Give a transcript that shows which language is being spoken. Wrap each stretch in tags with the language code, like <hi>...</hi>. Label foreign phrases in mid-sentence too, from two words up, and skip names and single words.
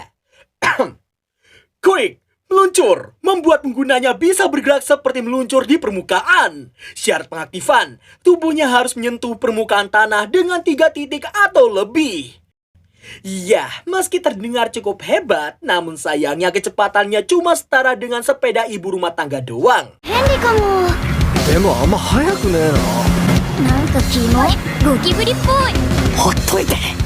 <id>Quirk, meluncur, membuat penggunanya bisa bergerak seperti meluncur di permukaan. Syarat pengaktifan, tubuhnya harus menyentuh permukaan tanah dengan 3 titik atau lebih. Ya, meski terdengar cukup hebat, namun sayangnya kecepatannya cuma setara dengan sepeda ibu rumah tangga doang.</id> <ja>でもあんま速くねえな。なんかキモいゴキブリっぽい。ほっといて。</ja>